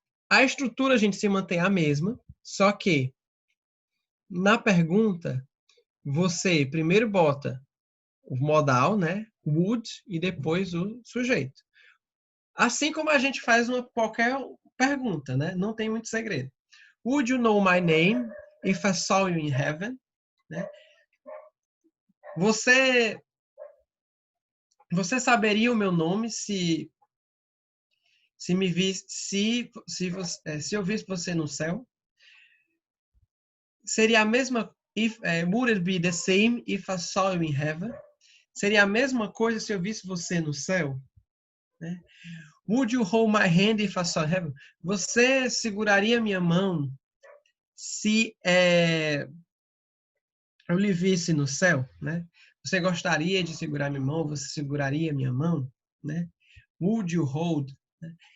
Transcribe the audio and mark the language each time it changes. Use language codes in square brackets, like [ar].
[pt] A estrutura a gente se mantém a mesma, só que na pergunta você primeiro bota o modal, né? Would e depois o sujeito. Assim como a gente faz qualquer pergunta, né? Não tem muito segredo. [en] Would you know my name if I saw you in heaven? [pt] Né? Você saberia o meu nome se me visse, se eu visse você no céu? Seria a mesma [en] would it be the same if I saw you in heaven? [pt] Seria a mesma coisa se eu visse você no céu? Né? [en] Would you hold my hand if I saw heaven? [pt] Você seguraria minha mão se eu lhe visse no céu, né? Você gostaria de segurar minha mão? Você seguraria minha mão, né? [en] Would you hold? [pt] Né?